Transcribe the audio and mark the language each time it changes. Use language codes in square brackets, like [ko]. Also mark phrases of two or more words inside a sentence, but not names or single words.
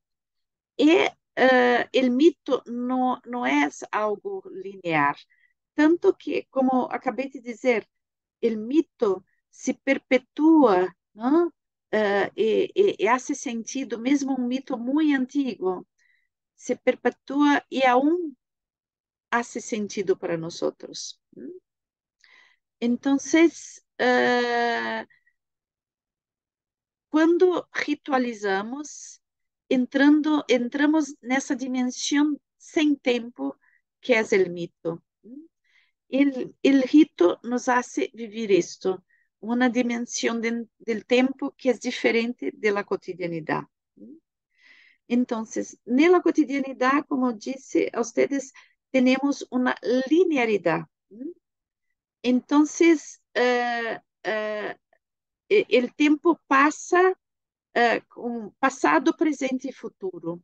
[pt] E o mito não é algo linear, tanto que, como acabei de dizer, o mito se perpetua, não? E [es] hace sentido, [pt] mesmo um mito muito antigo, se perpetua e [es] aún hace sentido [pt] para nós. Então, quando ritualizamos, entramos nessa dimensão sem tempo que é o mito. [es] El rito nos hace vivir esto, [pt] uma dimensão del tempo que é diferente da cotidianidade. Então, na cotidianidade, como disse a vocês, temos uma linearidade. Então, o tempo passa com passado, presente e futuro.